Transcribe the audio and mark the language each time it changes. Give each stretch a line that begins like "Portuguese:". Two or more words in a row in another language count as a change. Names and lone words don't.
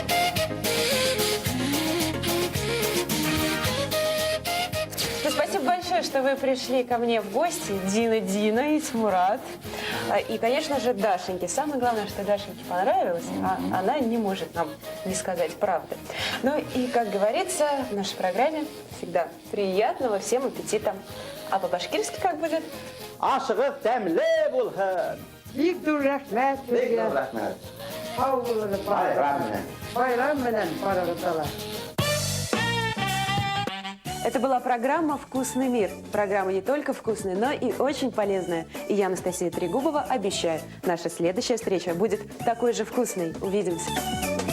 Russian: Спасибо большое, рада, что вы пришли ко мне в гости. Дина и Тимурат. И, конечно же, Дашеньке. Самое главное, что Дашеньке понравилось, а она не может нам не сказать правды. Ну и, как говорится, в нашей программе всегда приятного всем аппетита. А по-башкирски как будет?
Bashkir: Ашығыз тәмле булһын. Бик dur рәхмәт сезгә. Рәхмәт. Сау булыгыз, байрам менән барыгызга.
Russian: Это была программа «Вкусный мир». Программа не только вкусная, но и очень полезная. И я, Анастасия Трегубова, обещаю, наша следующая встреча будет такой же вкусной. Увидимся.